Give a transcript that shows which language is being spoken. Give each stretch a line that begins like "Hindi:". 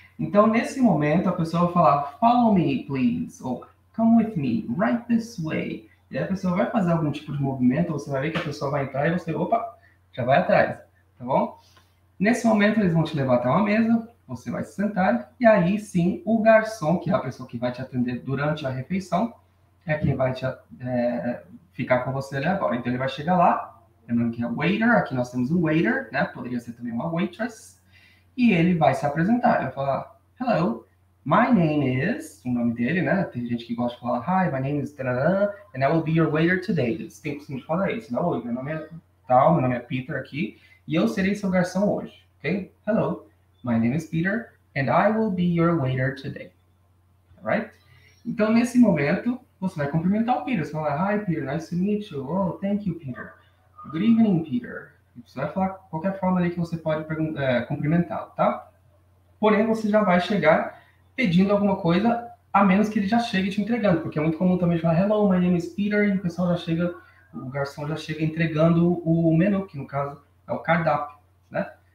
Portuguese: Então, nesse momento, a pessoa vai falar,
English: follow me, please. Ou come with me, right this way.
Portuguese: E aí a pessoa vai fazer algum tipo de movimento, você vai ver que a pessoa vai entrar e você, opa, já vai atrás, tá bom? Nesse momento, eles vão te levar até uma mesa, você vai se sentar, e aí sim, o garçom, que é a pessoa que vai te atender durante a refeição, é quem vai ficar com você ali agora. Então, ele vai chegar lá, lembrando que é waiter, aqui nós temos um waiter, né? Poderia ser também uma waitress, e ele vai se apresentar, ele vai falar,
English: hello, my name is,
Portuguese: o nome dele, né? Tem gente que gosta de falar,
English: hi, my name is tarará, and I will be your waiter today.
Portuguese: Eles têm costume de falar isso, não? Oi, meu nome é tal, meu nome é Peter aqui, e eu serei seu garçom hoje, ok?
English: Hello, my name is Peter, and I will be your waiter today. Alright?
Portuguese: Então, nesse momento, você vai cumprimentar o Peter. Você vai falar,
English: hi, Peter, nice to meet you. Oh, thank you, Peter. Good evening, Peter.
Portuguese: Você vai falar qualquer forma ali que você pode cumprimentá-lo, tá? Porém, você já vai chegar pedindo alguma coisa, a menos que ele já chegue te entregando, porque é muito comum também falar,
English: hello, my name is Peter,
Portuguese: e o pessoal já chega, o garçom já chega entregando o menu, que no caso é o cardápio, né?